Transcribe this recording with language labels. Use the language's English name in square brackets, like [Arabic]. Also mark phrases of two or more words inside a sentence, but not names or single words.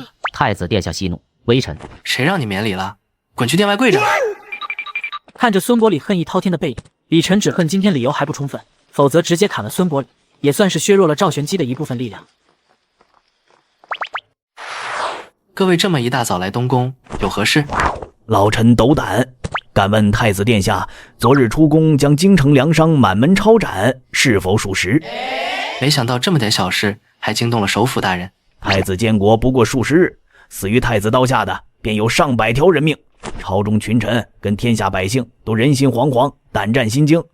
[Chinese] 太子殿下息怒，微臣。誰讓你免禮了？滾去殿外跪着。看着孫伯禮恨意滔天的背影，李晨只恨今天理由還不充分，否則直接砍了孫伯禮，也算是削弱了趙玄機的一部分力量。各位這麼一大早來東宮，有何事？老臣斗膽，敢問太子殿下，昨日出宮將京城糧商滿門抄斬，是否屬實？沒想到這麼點小事，還驚動了首輔大人。太子監國不過數十日，死於太子刀下的便有上百條人命，朝中群臣跟天下百姓都人心惶惶，膽戰心驚。